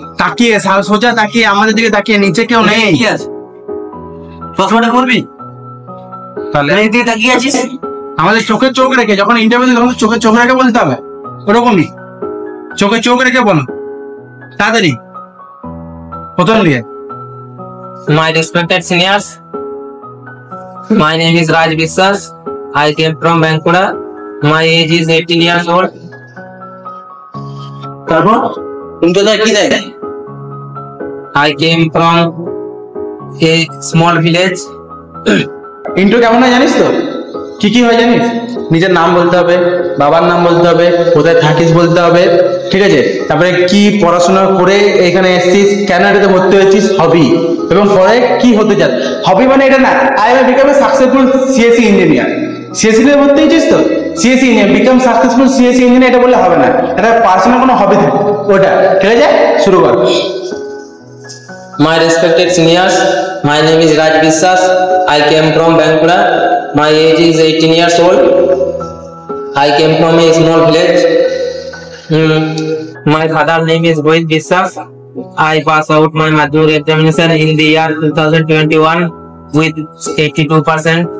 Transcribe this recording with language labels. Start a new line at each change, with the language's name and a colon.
Bangla: তাকিয়ে, সোজা তাকিয়ে, আমাদের দিকে তাকিয়ে, নিচে কেউ নেই। কি আছে? প্রশ্নটা করবি? তাহলে এই দিকে তাকিয়ে আছিস। আমাদের চোখে চোখ রেখে, যখন ইন্টারভিউ দিই তখন চোখে চোখ রেখে বলতে হবে, ওরকমই চোখে চোখ রেখে বলো, তাড়াতাড়ি। প্রথম দিয়ে
English: My respected seniors, my name is Raj Vishwas. I came from Bankura. My age is 18 years old.
Bangla: তারপর ইন্ট্রোটা কি দেয়?
English: I came from a small village.
Bangla: Intro কেমন হয় জানিস তো? কি কি হয় জানিস? নিজের নাম বলতে হবে, বাবার নাম বলতে হবে, কোথায় থাকিস বলতে হবে, ঠিক আছে? তারপরে কি পড়াশোনা করে এখানে এসেছিস, কেন এটাতে ভর্তি হয়েছিস, হবি, এবং পরে কি হতে চাস। হবি মানে এটা না,
English: I am become a successful CSC engineer.
Bangla: CSC তে ভর্তি হয়েছিস তো, CSC engineer, become successful CSC engineer, এটা বললে হবে না, এটা পার্সোনাল কোনো হবি থাকে ওটা, ঠিক আছে? শুরু কর।
English: My respected seniors, my name is Raj Vishwas. I came from Bankura. My age is 18 years old. I came from a small village. My father name is Rohit Vishwas. I pass out my matric examination in the year 2021 with 82%.